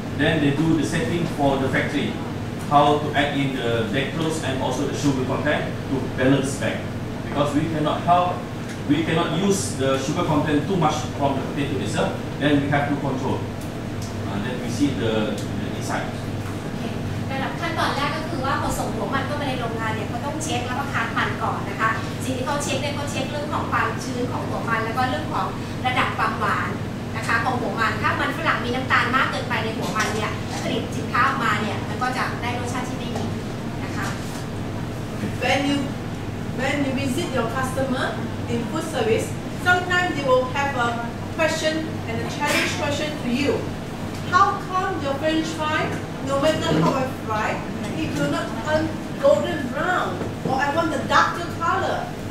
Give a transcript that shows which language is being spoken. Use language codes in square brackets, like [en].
[en] Then they do the setting for the factory, how to add in the dextrose and also the sugar content to balance back. Because we cannot use the sugar content too much from the potato itself. Then we have to control. And then we see the inside. [th] ระดับขั้น ตอนแรกก็คือว่าพอส่งหัวมันเข้ามาในโรงงานเนี่ยเขาต้องเช็คแล้วก็คัดมันก่อนนะคะสิ่งที่เขาเช็คเนี่ยเขาเช็คเรื่องของความชื้นของหัวมันแล้วก็เรื่องของระดับความหวานนะคะของหัวมันถ้ามันฝรั่งมีน้ำตาลมากเกินไปในหัวมันเนี่ยผลิตสินค้าออกมาเนี่ยมันก็จะได้รสชาติที่ไม่ดีนะคะ [en] When you visit your customer in food service, sometimes they will have a question and a challenge question to you. How come your French fry, no matter how I fry, it will not turn golden brown, or I want a darker color?